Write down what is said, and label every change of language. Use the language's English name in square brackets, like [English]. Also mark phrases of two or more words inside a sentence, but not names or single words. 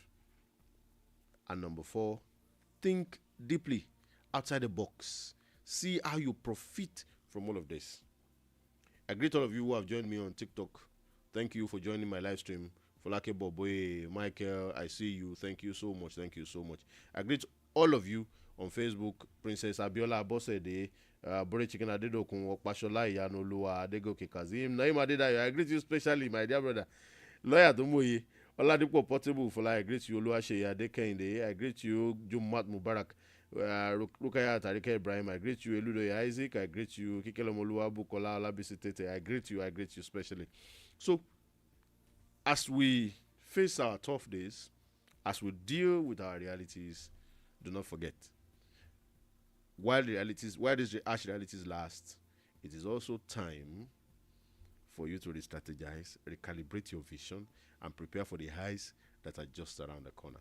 [English] And number four, think deeply outside the box. See how you profit from all of this. I greet all of you who have joined me on TikTok. Thank you for joining my live stream. Folake Boboe, Michael, I see you. Thank you so much. I greet all of you on Facebook. Princess Abiola Abosede, Bore Chicken Adedokun, Okpashola Iyanoluwa, Adegoke Kazim, Naim Adedayo. I greet you specially, my dear brother. Lawyer Tomoye, Oladipo Portable for I greet you, Oluwaseyi Adekende. I greet you, [Arabic] جمعة مبارك. [English] Rukaya Tarike Ibrahim. I greet you, Eludoye Isaac. I greet you, Kikelomoluwa Bukola Olabisi Tete. I greet you especially. So, as we face our tough days, as we deal with our realities, do not forget, while these harsh realities last, it is also time for you to re-strategize, recalibrate your vision, and prepare for the highs that are just around the corner.